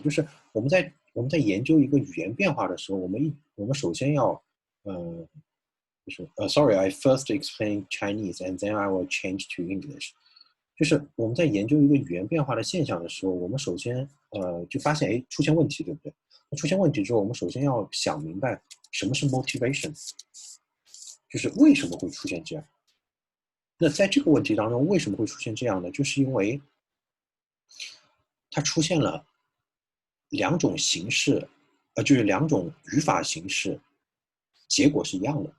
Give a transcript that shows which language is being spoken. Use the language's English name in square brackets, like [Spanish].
[Chinese] 就是我们在研究一个语言变化的时候，我们首先要就是 [English] sorry, I first explain Chinese and then I will change to English。 [Chinese] 就是我们在研究一个语言变化的现象的时候，我们首先就发现出现问题，对不对？那出现问题之后，我们首先要想明白什么是 motivation， 就是为什么会出现这样。那在这个问题当中，为什么会出现这样呢？就是因为它出现了两种形式，就是两种语法形式，结果是一样的。